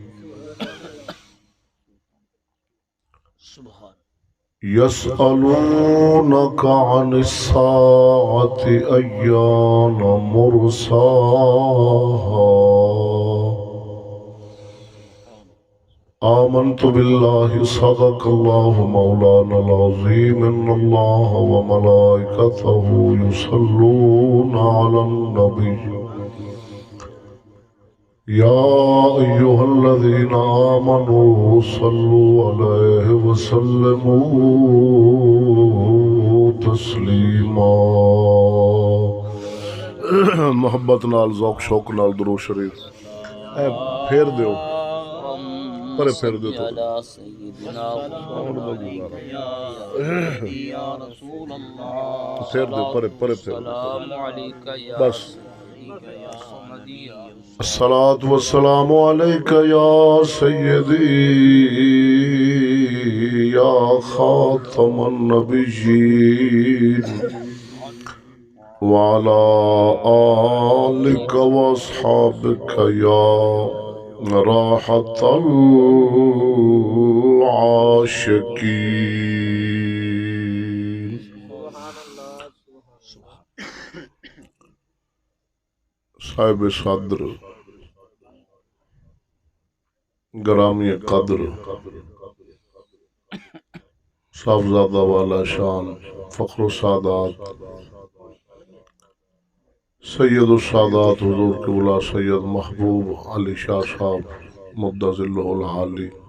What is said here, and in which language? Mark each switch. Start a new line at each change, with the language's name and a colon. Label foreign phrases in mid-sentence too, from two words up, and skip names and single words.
Arabic: يسألونك عن الساعة أيان مرساها آمنت بالله صدق الله مولانا العظيم إن الله وملائكته يصلون على النبي يا أيها الذين آمنوا صلوا عليه وسلموا تسليما.
Punjabi: محبت نال ذوق شوق نال درود شریف پھیر دیو پرے پھیر دیو تو پھیر دیو پرے پرے پھیر بس.
Arabic: الصلاة والسلام عليك يا سيدي يا خاتم النبيين وعلى آلك وأصحابك يا راحة العاشقين.
Urdu: صاحب صدر گرامی قدر صاحبزادہ والا شان فخر السادات سید السادات حضور قبلہ سید محبوب علی شاہ صاحب مدہ ذلہ العالی